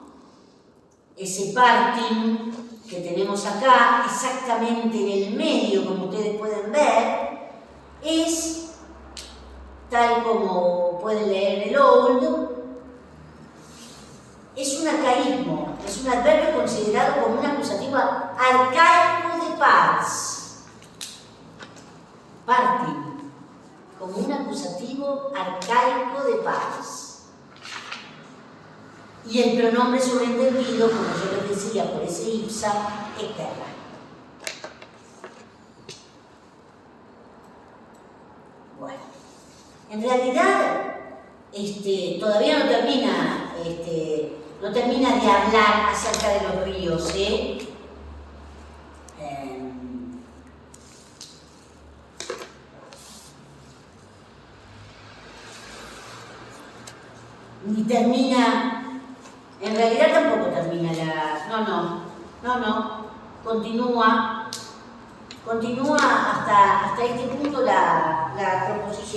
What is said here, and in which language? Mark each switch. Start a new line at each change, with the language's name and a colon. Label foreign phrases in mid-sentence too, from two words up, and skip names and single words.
Spanish: Ese parting que tenemos acá, exactamente en el medio, como ustedes pueden ver, es, tal como pueden leer en el Old, es un arcaísmo, es un adverbio considerado como un acusativo arcaico de pars. Parting, como un acusativo arcaico de pars. Y el pronombre sobreentendido, como yo les decía, por ese ipsa, es terra. Bueno, en realidad todavía no termina de hablar acerca de los ríos, ¿eh? Ni termina, en realidad tampoco termina continúa hasta este punto la proposición.